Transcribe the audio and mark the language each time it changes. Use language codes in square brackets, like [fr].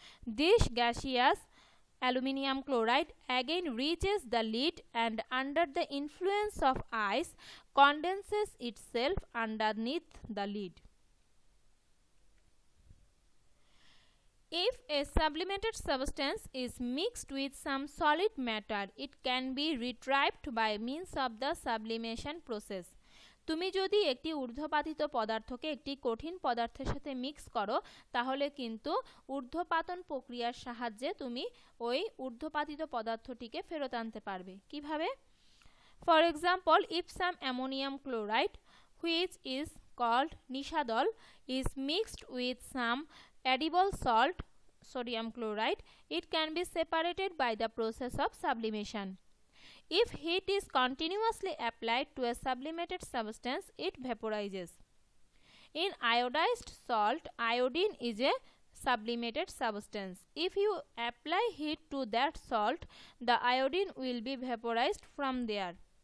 [en] This gaseous aluminium chloride again reaches the lid and under the influence of ice condenses itself underneath the lid. If a sublimated substance is mixed with some solid matter, it can be retrieved by means of the sublimation process. [bn] তুমি যদি একটি ঊর্ধ্বপাতিত পদার্থকে একটি কঠিন পদার্থের সাথে mix করো তাহলে কিন্তু ঊর্ধ্বপাতন প্রক্রিয়ার সাহায্যে তুমি ওই ঊর্ধ্বপাতিত পদার্থটিকে ফেরত আনতে পারবে। কিভাবে? [en] For example, if some ammonium chloride which is called নিশাদল is mixed with some edible salt sodium chloride, it can be separated by the process of sublimation. If heat is continuously applied to a sublimated substance, it vaporizes. In iodized salt, iodine is a sublimated substance. If you apply heat to that salt, the iodine will be vaporized from there.